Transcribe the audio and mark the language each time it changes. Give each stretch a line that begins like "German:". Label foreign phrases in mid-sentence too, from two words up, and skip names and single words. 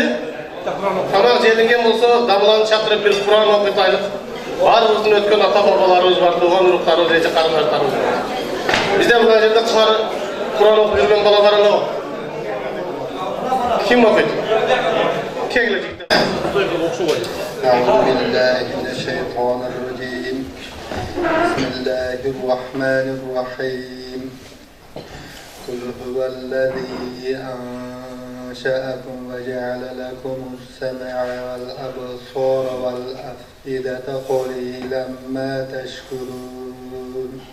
Kyrgyz: Тамак желинген болсо, дамыланы чакырып бир Куран окутайлык. Баарыбыздын өткөн ата-бабаларыбыз бар, тууган уруктарыбыз, эже карындаштарыбыз бар. Бизде мына жерде Куран окуп жүргөн бала бар эле. Ким окуйт? Кегиле жигиттер.
Arabic: أعوذ بالله من الشيطان الرجيم بسم الله الرحمن الرحيم قل هو الذي أنشأكم وجعل لكم السمع والأبصار والأفئدة قليلا ما تشكرون